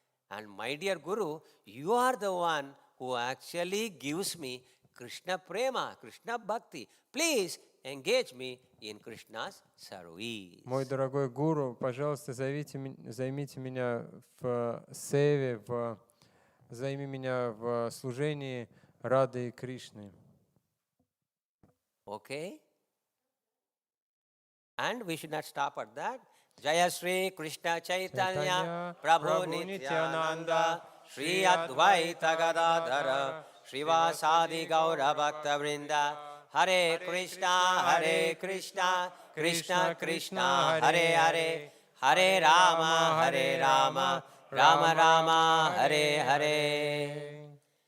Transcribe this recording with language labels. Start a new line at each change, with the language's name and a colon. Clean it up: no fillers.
English: And my dear Guru, you are the one who actually gives me Krishna Prema, Krishna Bhakti. Please engage me in Krishna's service.
Russian: Мой дорогой гуру, пожалуйста, займите меня в севе, займи меня в служении Рады и Кришны.
English: Okay? And we should not stop at that.
Sanskrit: Jaya Sri Krishna Chaitanya Prabhu Nityananda Sri Advaita Gadadhara Srivasadi Gaura Bhakta Vrinda Hare Krishna, Krishna Krishna, Hare Hare, Hare Rama, Rama Rama, Hare Hare.